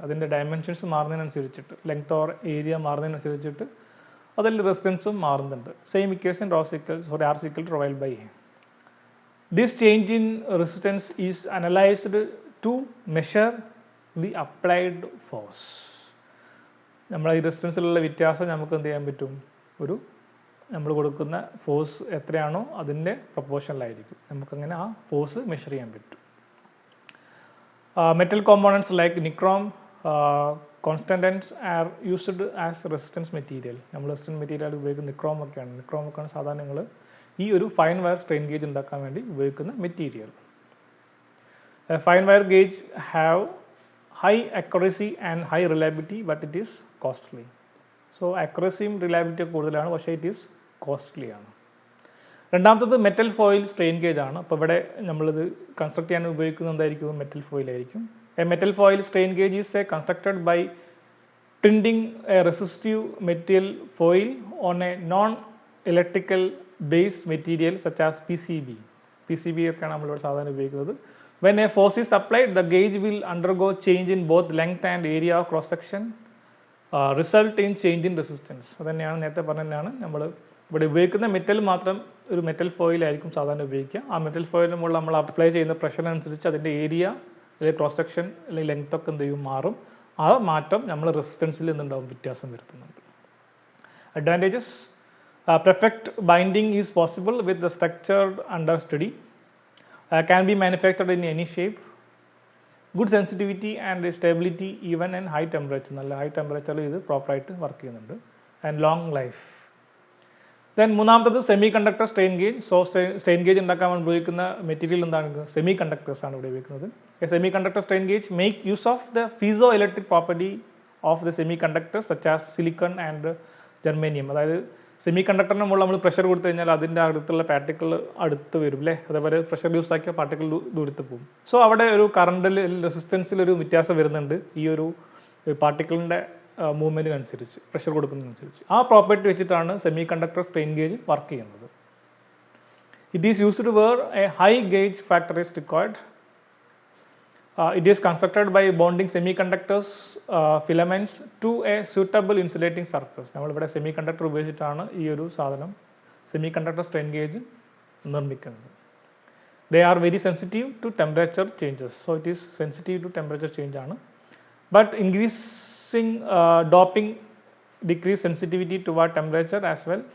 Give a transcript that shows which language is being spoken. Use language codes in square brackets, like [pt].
[ml] അതിൻ്റെ dimensions മാറുന്നതിനനുസരിച്ചിട്ട് length or area മാറുന്നതിനനുസരിച്ചിട്ട് അതിൽ റെസിസ്റ്റൻസും മാറുന്നുണ്ട്. [en] Same equation R is equal to rho L by A. This change in resistance is analyzed to measure the applied force. [ml] നമ്മൾ ഈ റെസിസ്റ്റൻസിലുള്ള വ്യത്യാസം നമുക്ക് എന്ത് ചെയ്യാൻ പറ്റും? നമ്മൾ കൊടുക്കുന്ന ഫോഴ്സ് എത്രയാണോ അതിൻ്റെ പ്രൊപ്പോർഷനിലായിരിക്കും നമുക്കങ്ങനെ ആ ഫോഴ്സ് മെഷർ ചെയ്യാൻ പറ്റും. [en] Metal components like nichrome, constantans are used as resistance material. [ml] നമ്മൾ റെസിസ്റ്റൻസ് മെറ്റീരിയൽ ഉപയോഗിക്കുന്ന നിക്രോമൊക്കെയാണ് സാധാരണ നിങ്ങൾ ഈ ഒരു ഫൈൻ വയർ സ്ട്രെയിൻ ഗേജ് ഉണ്ടാക്കാൻ വേണ്ടി ഉപയോഗിക്കുന്ന material. [en] Fine wire gauge have high accuracy and high reliability but it is costly. [ml] So അക്യുറസിയും റിലയബിലിറ്റിയും കൂടുതലാണ്, പക്ഷേ [en] it is costly [ml] ആണ്. രണ്ടാമത്തത് മെറ്റൽ ഫോയിൽ സ്ട്രെയിൻ ഗേജ് ആണ്. അപ്പോൾ ഇവിടെ നമ്മളിത് കൺസ്ട്രക്ട് ചെയ്യാൻ ഉപയോഗിക്കുന്നത് എന്തായിരിക്കും? Metal ഫോയിലായിരിക്കും. [en] a metal foil strain gauge is constructed by printing a resistive material foil on a non electrical base material such as PCB [ml] ഒക്കെയാണ് നമ്മളിവിടെ സാധാരണ ഉപയോഗിക്കുന്നത്. [en] When a force is applied, the gauge will undergo change in both length and area of cross section, result in change in resistance. [ml] അതുതന്നെയാണ് നേരത്തെ പറഞ്ഞതാണ് നമ്മൾ ഇവിടെ ഉപയോഗിക്കുന്ന മെറ്റൽ മാത്രം ഒരു മെറ്റൽ ഫോയിലായിരിക്കും സാധാരണ ഉപയോഗിക്കുക. ആ മെറ്റൽ ഫോയിലിന് മുകളിൽ നമ്മൾ അപ്ലൈ ചെയ്യുന്ന പ്രഷറിനനുസരിച്ച് അതിൻ്റെ ഏരിയ അല്ലെങ്കിൽ ക്രോസ് സെക്ഷൻ അല്ലെങ്കിൽ ലെങ്ത് ഒക്കെ എന്ത് ചെയ്യും? മാറും. ആ മാറ്റം നമ്മൾ റെസിസ്റ്റൻസിൽ നിന്നുണ്ടാവും വ്യത്യാസം വരുത്തുന്നുണ്ട്. [en] Advantages: perfect binding is possible with the structured under study. Can be manufactured in any shape. Good sensitivity and stability even in high temperature. [ml] നല്ല ഹൈ ടെമ്പറേച്ചറിൽ ഇത് പ്രോപ്പറായിട്ട് വർക്ക് ചെയ്യുന്നുണ്ട്. And long life. ദെൻ മൂന്നാമത്തത് semi conductor strain gauge. So strain gauge ഉണ്ടാക്കാൻ ഉപയോഗിക്കുന്ന material എന്താണ്? [en] semiconductors [ml] ആണ് ഇവിടെ ഉപയോഗിക്കുന്നത്. [en] A semiconductor strain gauge make use of the piezoelectric property of the semiconductor such as silicon and germanium. [ml] അതായത് semi കണ്ടക്ടറിന് മുകളിൽ നമ്മൾ pressure കൊടുത്തു കഴിഞ്ഞാൽ അതിൻ്റെ അടുത്തുള്ള പാർട്ടിക്കിൾ അടുത്ത് വരും അല്ലേ? അതേപോലെ പ്രഷർ യൂസ് ആക്കിയ പാർട്ടിക്കിൾ ദൂരത്ത് പോകും. സോ അവിടെ ഒരു കറണ്ടിൽ റെസിസ്റ്റൻസിലൊരു വ്യത്യാസം വരുന്നുണ്ട് ഈ ഒരു പാർട്ടിക്കിളിൻ്റെ മൂവ്മെൻറ്റിനനുസരിച്ച്, പ്രഷർ കൊടുക്കുന്നതിനനുസരിച്ച്. ആ പ്രോപ്പർട്ടി വെച്ചിട്ടാണ് semi conductor strain gauge work ചെയ്യുന്നത്. [en] It is used where a high gauge factor is required. It is constructed by bonding semiconductors filaments to a suitable insulating surface. [ml] നമ്മളിവിടെ സെമി കണ്ടക്ടർ ഉപയോഗിച്ചിട്ടാണ് ഈ ഒരു സാധനം semi conductor strain gauge നിർമ്മിക്കുന്നത്. [en] They are very sensitive to temperature changes. So it is sensitive to temperature change ആണ്. But increasing doping decrease sensitivity toward temperature as well.